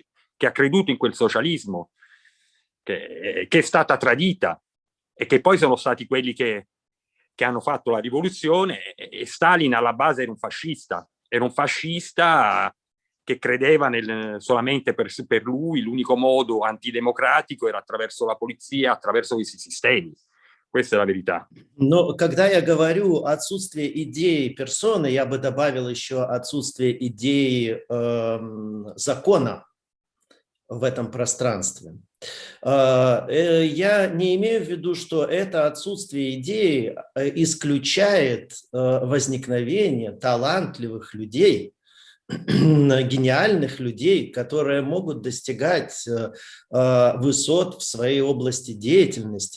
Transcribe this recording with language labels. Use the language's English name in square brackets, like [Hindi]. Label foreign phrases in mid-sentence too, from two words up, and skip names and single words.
[Italian] Che ha creduto in quel socialismo, che è stata tradita e che poi sono stati quelli che hanno fatto la rivoluzione, e Stalin alla base era un fascista che credeva solamente per lui l'unico modo antidemocratico era attraverso la polizia, attraverso questi sistemi. Questa è la verità. [Russian] Но когда я говорю отсутствие идеи персоны, я бы добавил еще отсутствие идеи закона в этом пространстве. Я не имею в виду, что это отсутствие идеи исключает возникновение талантливых людей, гениальных людей, которые могут достигать высот в своей области деятельности.